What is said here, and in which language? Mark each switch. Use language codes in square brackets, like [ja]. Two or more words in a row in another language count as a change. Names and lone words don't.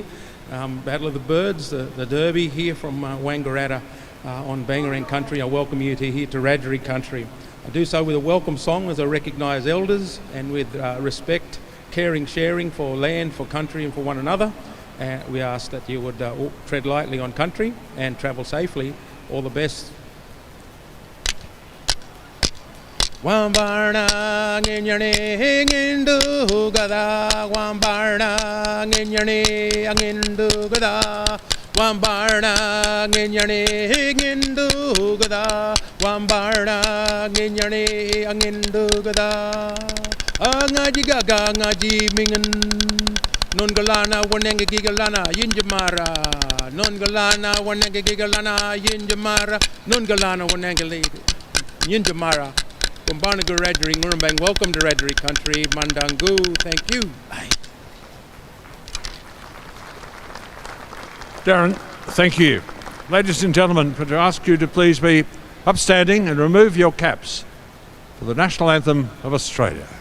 [en] Battle of the Birds, the Derby here from Wangaratta on Bangarang country. I welcome you to here to Rivalry country. I do so with a welcome song as I recognise elders and with respect, caring, sharing for land, for country and for one another. We ask that you would tread lightly on country and travel safely. All the best. [yxu] Wambarna nginyane ngindu gada Wambarna nginyane ngindu gada Wambarna nginyane ngindu gada Wambarna nginyane ngindu gada Ngaji gaga ngaji mingan Non galana wanenge gigalana yinjamara Non galana wanenge gigalana yinjamara Non galana wanenge yinjamara From Barnaga Radri, Ngurumbang, [en] welcome to Radri country, Mandangu, thank you. Bye. Darren, thank you. Ladies and gentlemen, could I ask you to please be upstanding and remove your caps for the national anthem of Australia.